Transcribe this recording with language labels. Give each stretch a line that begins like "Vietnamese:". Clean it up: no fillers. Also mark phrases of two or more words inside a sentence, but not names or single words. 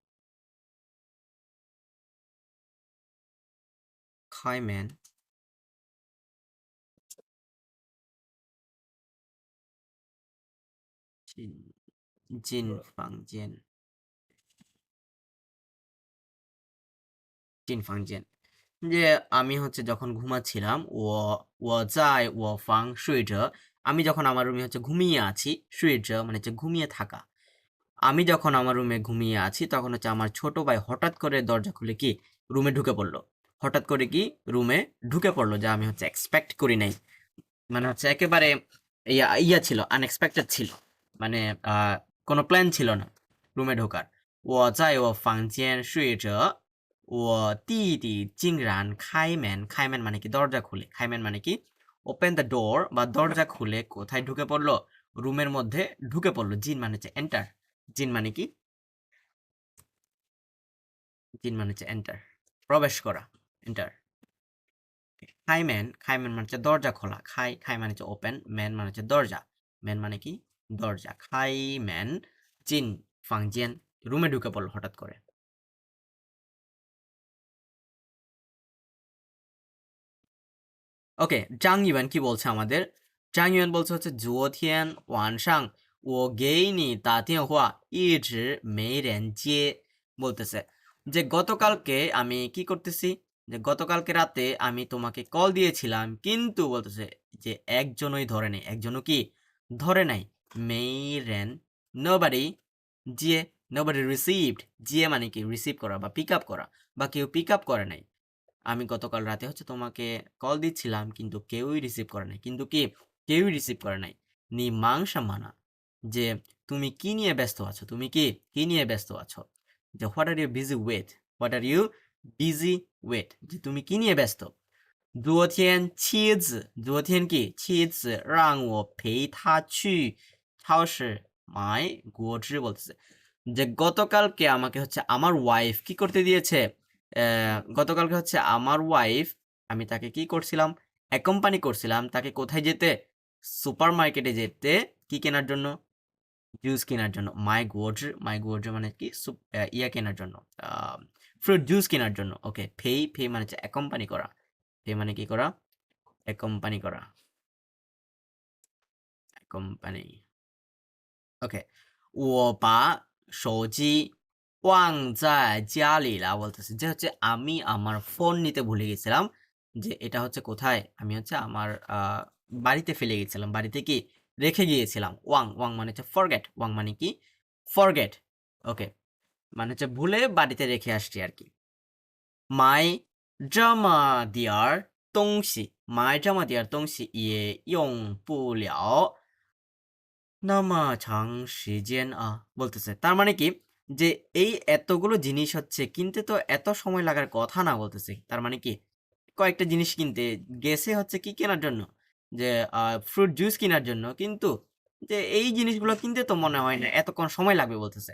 Chinese: 开门进房间进房间
Bangla: যে আমি হচ্ছে যখন ঘুমাচ্ছিলাম আমি যখন আমার রুমে হচ্ছে ঘুমিয়ে আছি মানে হচ্ছে ঘুমিয়ে থাকা। আমি যখন আমার রুমে ঘুমিয়ে আছি তখন হচ্ছে আমার ছোট ভাই হঠাৎ করে দরজা খুলে কি রুমে ঢুকে পড়লো। হঠাৎ করে কি রুমে ঢুকে পড়লো, যা আমি হচ্ছে এক্সপেক্ট করি নাই। মানে হচ্ছে একেবারে ইয়া ছিল, আনএক্সপেক্টেড ছিল। মানে কোনো প্ল্যান ছিল না রুমে ঢোকার।
Chinese: 我在我房间睡着，我弟弟竟然开门，开门
Bangla: মানে কি দরজা খুলে, খাইমেন মানে কি
English: open the door
Bangla: বা দরজা খুলে কোথায় ঢুকে পড়লো, রুমের মধ্যে ঢুকে পড়লো। জিন মানে হচ্ছে এন্টার, জিন মানে কি, জিন মানে হচ্ছে এন্টার, প্রবেশ করা, এন্টার। খাইম্যান, খাইম্যান মানে হচ্ছে দরজা খোলা, খাই মানে হচ্ছে ওপেন, ম্যান মানে হচ্ছে দরজা, ম্যান মানে কি দরজা।
Chinese: 开门进房间,
Bangla: রুমে ঢুকে পড়লো হঠাৎ করে। ওকে, জাং ইউয়ান কি বলছে আমাদের? জাং ইউয়ান বলছে হচ্ছে
Chinese: 昨天晚上我给你打电话一直没人接,
Bangla: বলতেছে যে গতকালকে আমি কি করতেছি, যে গতকালকে রাতে আমি তোমাকে কল দিয়েছিলাম কিন্তু বলতেছে যে একজনই ধরে নেই, একজনও কি ধরে নাই। মেইরেন নোবডি জিয়ে,
English: nobody received,
Bangla: জিয়ে মানে কি রিসিভ করা বা
English: pick up
Bangla: করা, বা কেউ
English: pick up
Bangla: করে নাই। আমি গতকাল রাতে হচ্ছে তোমাকে কল দিচ্ছিলাম কিন্তু কেউই রিসিভ করে নাই, কিন্তু কি কেউই রিসিভ করে নাই।
Chinese: 你忙啥呢,
Bangla: যে তুমি কি নিয়ে ব্যস্ত আছো, তুমি কি কি নিয়ে ব্যস্ত আছো।
English: যে what are you busy with, what are you busy with,
Bangla: যে তুমি কি নিয়ে ব্যস্ত।
Chinese: 昨天কি 妻子让我陪她去超市买果汁,
Bangla: বলতেছে যে গতকালকে আমাকে হচ্ছে আমার ওয়াইফ কি করতে দিয়েছে, গতকালকে হচ্ছে আমার ওয়াইফ, আমি তাকে কি করছিলাম, অ্যাকম্পানি করছিলাম তাকে কোথায় যেতে, সুপার মার্কেটে যেতে, কি কেনার জন্য, জুস কেনার জন্য।
Chinese: 买果汁
Bangla: মানে কি ইয়া কেনার জন্য,
English: fruit juice
Bangla: কেনার জন্য। ওকে, ফেই মানে হচ্ছে অ্যাকম্পানি করা, ফেই মানে কি করা, অ্যাকম্পানি করা, অ্যাকম্পানি। ওকে,
Chinese: 我把手机忘在家里了,
Bangla: বলতেছে যে হচ্ছে আমি আমার ফোন নিতে ভুলে গেছিলাম, যে এটা হচ্ছে কোথায়, আমি হচ্ছে আমার বাড়িতে ফেলে গেছিলাম, বাড়িতে কি রেখে গিয়েছিলাম। ওয়াং, ওয়াং মানে হচ্ছে ফরগেট, ওয়াং মানে কি ফরগেট। ওকে, মানে হচ্ছে ভুলে বাড়িতে রেখে আসছি আর কি।
Chinese: 买这么点儿东西也用不了
Bangla: নামা长时间 বলতেছে তার মানে কি, যে এই এতগুলো জিনিস হচ্ছে কিনতে তো এত সময় লাগার কথা না, বলতেছে তার মানে কি কয়েকটা জিনিস কিনতে গেছে হচ্ছে কি কেনার জন্য, যে
English: fruit juice
Bangla: কেনার জন্য, কিন্তু যে এই জিনিসগুলো কিনতে তো মনে হয় না এতক্ষণ সময় লাগবে, বলতেছে।